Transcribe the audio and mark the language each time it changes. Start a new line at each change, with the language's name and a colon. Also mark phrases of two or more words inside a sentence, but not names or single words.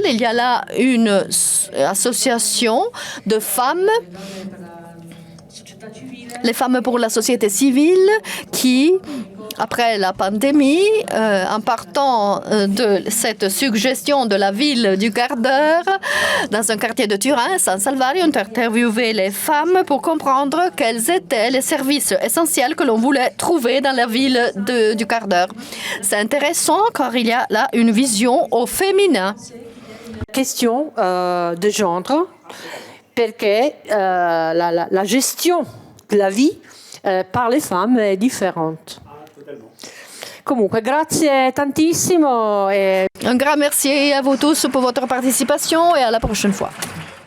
French: Il y a là une association de femmes, les femmes pour la société civile, qui, après la pandémie, en partant de cette suggestion de la ville du quart d'heure, dans un quartier de Turin, San Salvario, ont interviewé les femmes pour comprendre quels étaient les services essentiels que l'on voulait trouver dans la ville du quart d'heure. C'est intéressant car il y a là une vision au féminin. Question de genre, perché la gestion de la vie par les femmes
Italian: è differente. Comunque, grazie tantissimo.
French: Un grand merci à vous tous pour votre participation et à la prochaine fois.